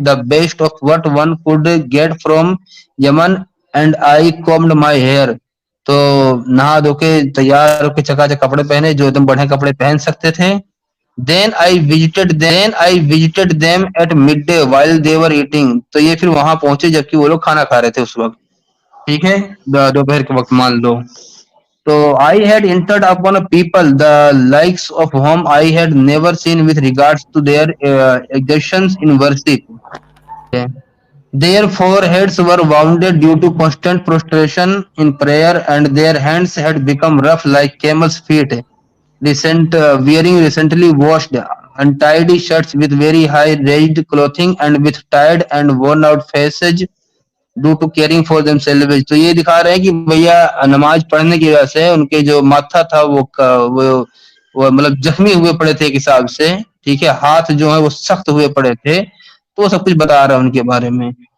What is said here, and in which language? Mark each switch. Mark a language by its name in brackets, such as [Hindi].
[English] The best of what one could get from Yemen and I combed my hair. [Urdu] تو نہا دھو کے تیار ہو کے چکا چک کپڑے پہنے جو ایک دم بڑھے کپڑے پہن سکتے تھے. [English] Then I visited them at midday while they were eating. [Urdu] تو یہ پھر وہاں پہنچے جبکہ وہ لوگ کھانا کھا رہے تھے اس وقت. ٹھیک ہے, دوپہر کے وقت مان لو. [English] تو I had entered upon a people the likes of whom I had never seen with regards to their exertions in worship. Their foreheads were wounded due to constant prostration in prayer and their hands had become rough like camels' feet. Wearing recently washed untidy shirts with very high raised clothing and with tired and worn out faces due to caring for themselves. [Urdu] تو یہ دکھا رہے ہیں کہ بھیا نماز پڑھنے کی وجہ سے ان کے جو ماتھا تھا وہ مطلب زخمی ہوئے پڑے تھے ایک حساب سے. ٹھیک ہے, ہاتھ جو ہے وہ سخت ہوئے پڑے تھے, تو وہ سب کچھ بتا رہا ہے ان کے بارے میں.